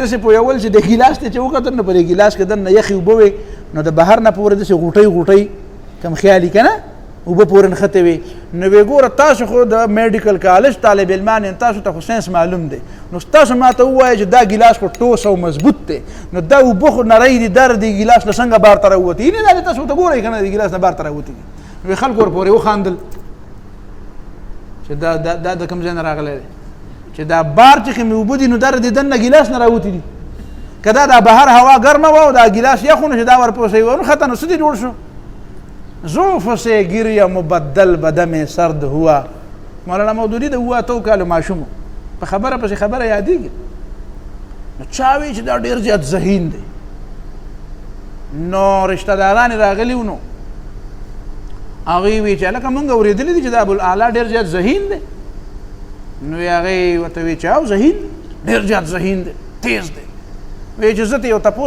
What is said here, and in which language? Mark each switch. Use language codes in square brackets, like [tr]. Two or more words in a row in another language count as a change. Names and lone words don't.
[ps] داسې پوهول چې د ګیلاس ته چې وکتل نو په دې ګیلاس کې دننه یخې اوبه وې نو د بهر نه پورې داسې غوټۍ کم خیالي که نه اوبه پورې نښتې وې نو وی ګوره تاسو خو د میډیکل کالج طالب علمان یم تاسو ته خو ساینس معلوم دی نو تاسو ما ته ووایه چې دا ګیلاس خو ټوس او مضبوط دی نو دا اوبه خو نری دي در دې ګیلاس نه څنګه بار ته راووتې نه دا تاسو ته ګورئ که نه د ګیلاس نه بار ته راووتې دي نو خلکو ورپورې وخاندل چې دا د کوم ځای نه راغلی دی چې دا بار چې کومې اوبه دي نو در د دننه ګیلاس نه راوتي دي که دا د بهر هوا ګرمه وه او دا ګیلاس یخ و نو چې دا ورپسې ونښته نو څه دې جوړ شو [ur] زوف سے گریہ مبدل بدم سرد ہوا [ps] مولانا مودودي د 7 کالو ماشوم په خبره پسې خبره یادېږي نو چا وی چې دا ډېر زیات ذهین دی نو رشته داران راغلي و نو هغوی وی چې هلکه مونږ اورېدلي دي چې دا ابوالعلا ډېر زیات ذهین دی نو هغې ورته وی چې او ذهین ډېر زیات ذهین دی تیز دی وی چې زه ته یو تپوس